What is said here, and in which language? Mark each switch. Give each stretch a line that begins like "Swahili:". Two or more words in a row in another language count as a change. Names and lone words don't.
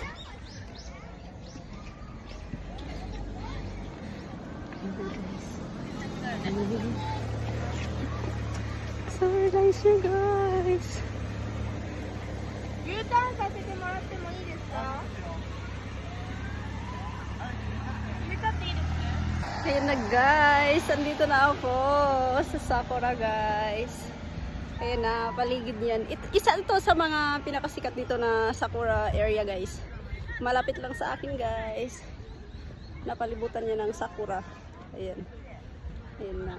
English: So nice
Filipino: siya guys.
Japanese: U-turn させてもらってもいいですか? U-turn っていいですか?
Filipino: Ayan na guys, andito na ako sa Sakura guys. Ayan na, paligid niyan. Isa ito sa mga pinakasikat dito na Sakura area guys. Malapit lang sa akin guys. Napalibutan niya ng Sakura. Ayan. Ayan na.